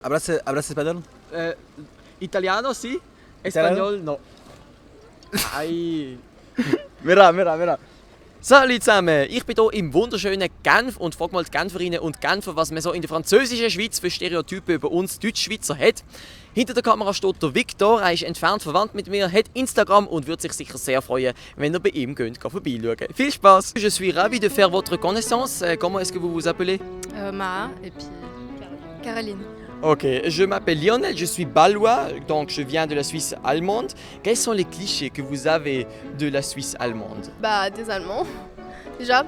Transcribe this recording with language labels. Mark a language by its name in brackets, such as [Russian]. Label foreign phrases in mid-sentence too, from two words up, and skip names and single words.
[Spanish] Hablas español? [Italian] Italiano sì, espagnol no. Ei. [Spanish] Mira. [German] Salut zusammen, ich bin hier im wunderschönen Genf und frage mal die Genferinnen und Genfer, was man so in der französischen Schweiz für Stereotypen über uns Deutschschweizer hat. Hinter der Kamera steht der Victor, er ist entfernt verwandt mit mir, hat Instagram und würde sich sicher sehr freuen, wenn ihr bei ihm vorbeischauen. Viel Spaß! [French] Je suis ravi de faire votre connaissance. Comment est-ce que vous vous appelez? Maa et puis Caroline. Ok, je m'appelle Lionel, je suis balois, donc je viens de la Suisse allemande. Quels sont les clichés que vous avez de la Suisse allemande? Bah des Allemands, déjà.